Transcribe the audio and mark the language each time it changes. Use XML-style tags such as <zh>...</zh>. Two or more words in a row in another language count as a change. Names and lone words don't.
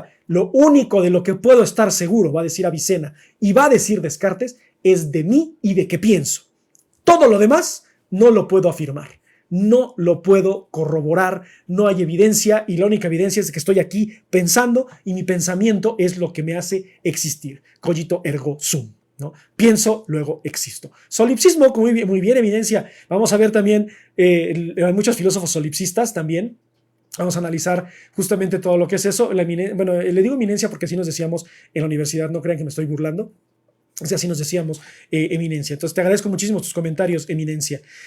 <es>Lo único de lo que puedo estar seguro, va a decir Avicena y va a decir Descartes, es de mí y de qué pienso. Todo lo demás no lo puedo afirmar, no lo puedo corroborar, no hay evidencia y la única evidencia es que estoy aquí pensando y mi pensamiento es lo que me hace existir.</es> <la>Cogito ergo sum.</la> <es>¿No? Pienso, luego existo. Solipsismo, muy bien, evidencia. Vamos a ver también, hay muchos filósofos solipsistas también. Vamos a analizar justamente todo lo que es eso. Bueno, le digo eminencia porque así nos decíamos en la universidad, no crean que me estoy burlando. Así nos decíamos eminencia. Entonces te agradezco muchísimo tus comentarios, eminencia.</es>